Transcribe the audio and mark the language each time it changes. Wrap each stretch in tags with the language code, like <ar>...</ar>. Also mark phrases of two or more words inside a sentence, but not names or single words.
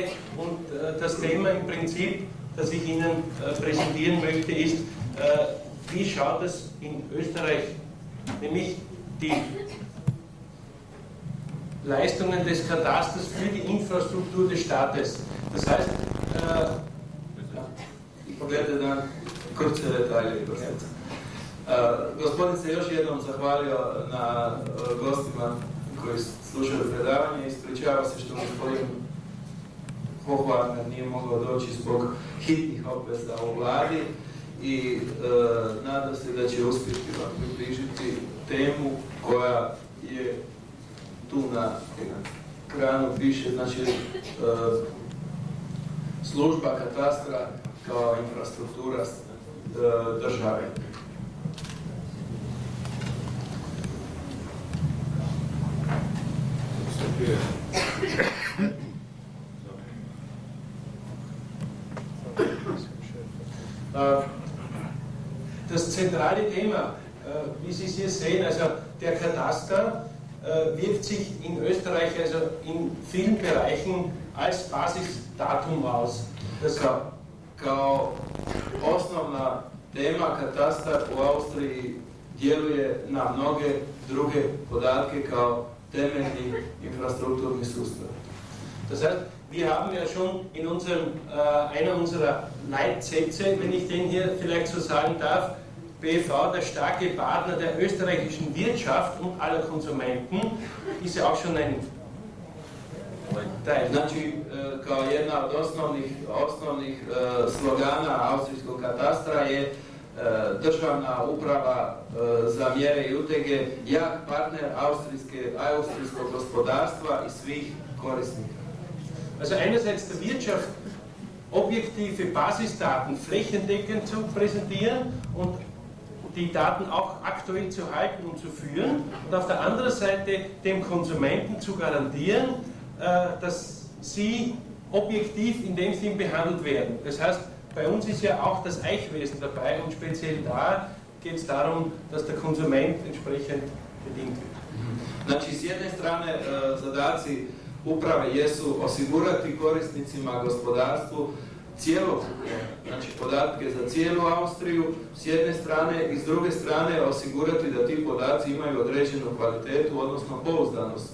<de>Und das Thema im Prinzip, das ich Ihnen präsentieren möchte, ist, wie schaut es in Österreich, nämlich die Leistungen des Katasters für die Infrastruktur des Staates. Das heißt,</de> <hr>Pogledajte na kurce detalje. Gospodin se još jednom zahvalio na gostima koji slušaju predavanje. Ispričava se što gospodin Hohvarner nije mogao doći zbog hitnih obveza u vladi i nadam se da će uspjeti vam približiti temu koja je tu na ekranu piše, znači služba katastra kao infrastruktura države.</hr> <de>Das zentrale Thema, wie Sie es hier sehen, also der Kataster wirkt sich in Österreich also in vielen Bereichen als Basisdatum aus. Das</de> <hr>Kao osnovna tema katastar u Austriji djeluje na mnoge druge podatke kao temeljni infrastrukturni sustav.</hr> <de>Das heißt, wir haben ja schon in einer unserer Leitsätze, wenn ich den hier vielleicht so sagen darf, BV, der starke Partner der österreichischen Wirtschaft und aller Konsumenten, ist ja auch schon ein Teil.</de> <hr>Znači, kao jedna od osnovnih slogana austrijskog katastra je državna uprava za mjere i utege, jak partner austrijskog gospodarstva i svih korisnika.</hr> <de>Also einerseits der Wirtschaft objektive Basisdaten flächendeckend zu präsentieren und die Daten auch aktuell zu halten und zu führen und auf der anderen Seite dem Konsumenten zu garantieren, dass sie objektiv in dem Sinn behandelt werden. Das heißt, bei uns ist ja auch das Eichwesen dabei und speziell da geht es darum, dass der Konsument entsprechend bedient wird.</de> <hr>Znači, s jedne strane zadaci uprave jesu osigurati korisnicima gospodarstvu cjelokupne, znači podatke za cijelu Austriju s jedne strane i s druge strane osigurati da ti podaci imaju određenu kvalitetu, odnosno pouzdanost.</hr>